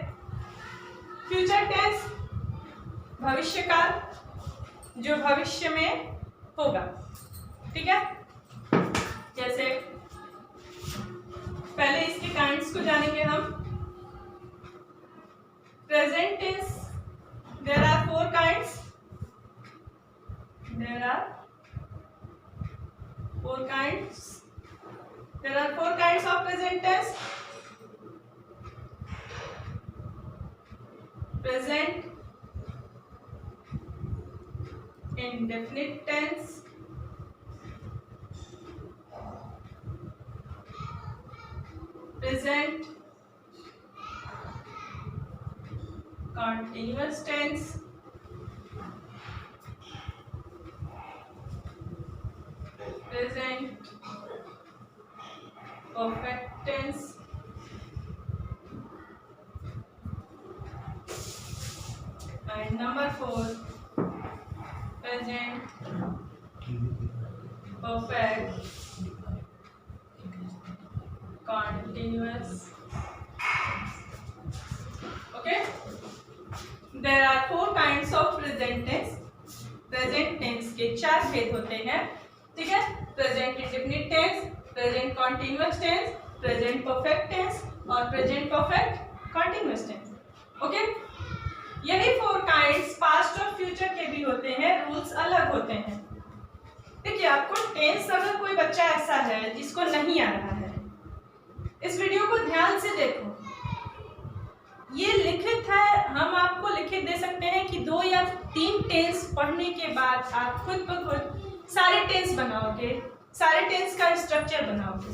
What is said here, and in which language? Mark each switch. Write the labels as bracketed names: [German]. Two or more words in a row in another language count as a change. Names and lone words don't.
[English] future tense [Hindi] भविष्य काल, जो भविष्य में होगा। ठीक है, जैसे पहले इसके काइंड्स को जानेंगे हम। [English] present tense, there are 4 kinds, there are 4 kinds, there are 4 kinds of present tense. प्रेजेंट indefinite tense, present continuous tense, present perfect tense, and number 4 present perfect continuous। okay, there are 4 kinds of present tense। present tense [Hindi] के 4 भेद होते हैं। ठीक है, [English] present indefinite tense, present continuous tense, present perfect tense और present perfect continuous tense। [Hindi] ओके, यही 4 काइंड्स पास्ट और फ्यूचर के भी होते हैं, रूल्स अलग होते हैं। देखिए, आपको टेंस अगर कोई बच्चा ऐसा है जिसको नहीं आ रहा है, इस वीडियो को ध्यान से देखो। ये लिखित है, हम आपको लिखित दे सकते हैं कि 2 या 3 टेंस पढ़ने के बाद आप खुद ब खुद सारे टेंस बनाओगे, सारे टेंस का स्ट्रक्चर बनाओगे।